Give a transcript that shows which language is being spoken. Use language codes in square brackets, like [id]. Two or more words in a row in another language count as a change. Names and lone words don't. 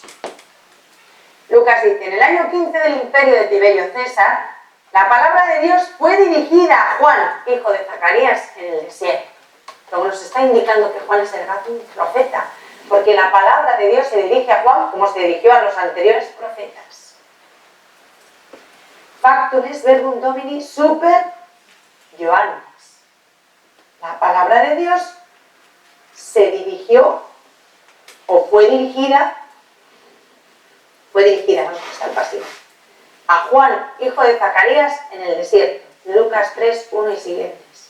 [es] Lucas dice, en el año 15 del imperio de Tiberio César, la palabra de Dios fue dirigida a Juan, hijo de Zacarías, en el desierto. Luego nos está indicando que Juan es el gran profeta, porque la palabra de Dios se dirige a Juan como se dirigió a los anteriores profetas. [la] Factum est verbum Domini super Ioannis. [es] La palabra de Dios se dirigió o fue dirigida, vamos a estar pasivo, a Juan, hijo de Zacarías, en el desierto. Lucas 3, 1 y siguientes.